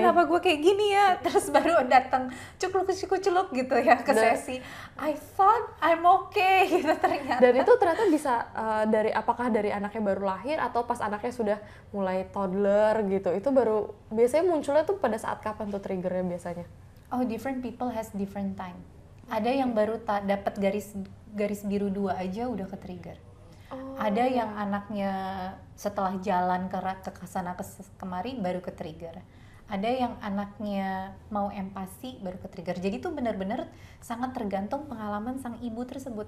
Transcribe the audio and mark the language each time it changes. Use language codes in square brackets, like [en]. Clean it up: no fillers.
[id] Kenapa gue kayak gini ya? Terus baru datang cukluk gitu ya ke sesi. [en] I thought I'm okay [id] gitu ternyata. Dan itu ternyata bisa apakah dari anaknya baru lahir atau pas anaknya sudah mulai toddler gitu. Itu baru biasanya munculnya tuh pada saat kapan tuh triggernya biasanya? [en] Oh, different people has different time. [id] Ada yang baru dapat garis biru 2 aja udah ke trigger. Ada yang anaknya setelah jalan ke sana kemari baru ke trigger. Ada yang anaknya mau empati baru ke trigger. Jadi itu benar-benar sangat tergantung pengalaman sang ibu tersebut.